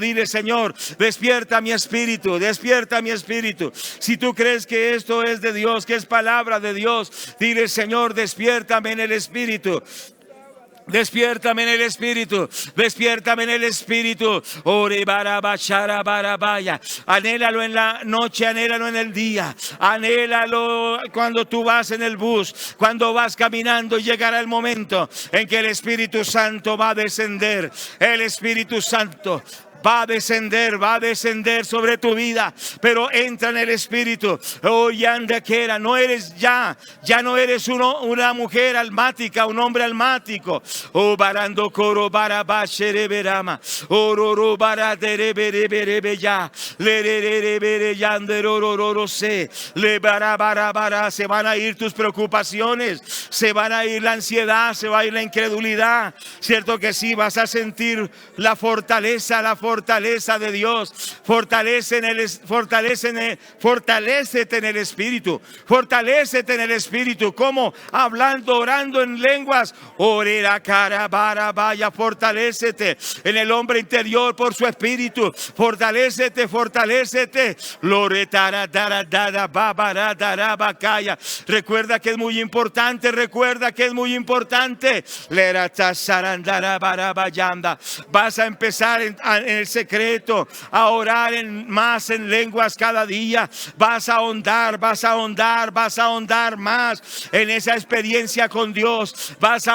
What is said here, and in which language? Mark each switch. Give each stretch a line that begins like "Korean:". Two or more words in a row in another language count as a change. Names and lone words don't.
Spanish: Dile: Señor, despierta mi espíritu, despierta mi espíritu. Si tú crees que esto es de Dios, que es palabra de Dios, dile: Señor, despiértame en el espíritu. Despiértame en el espíritu, despiértame en el espíritu. Ore barabachara barabaya. Anhélalo en la noche, anhélalo en el día, anhélalo cuando tú vas en el bus, cuando vas caminando. Llegará el momento en que el Espíritu Santo va a descender. El Espíritu Santo va a descender sobre tu vida, pero entra en el espíritu. Oh, yandaquera, no eres ya no eres una mujer almática, un hombre almático. Oh, barando coro barabashereberama, ororo baraderebereberebeya, lererere yanderororo se, le barabarabara. Se van a ir tus preocupaciones, se van a ir la ansiedad, se va a ir la incredulidad. Cierto que sí, vas a sentir la fortaleza de Dios. Fortalécete en el espíritu. Fortalécete en el espíritu. ¿Cómo? Hablando, orando en lenguas. Orera cara bara vaya. Fortalécete en el hombre interior por su espíritu. Fortalécete. Loretara dara dara babara dara bacaya. Recuerda que es muy importante. Lerata sarandara bara bayanda. Vas a empezar en el secreto a orar más en lenguas cada día. Vas a ahondar más en esa experiencia con Dios.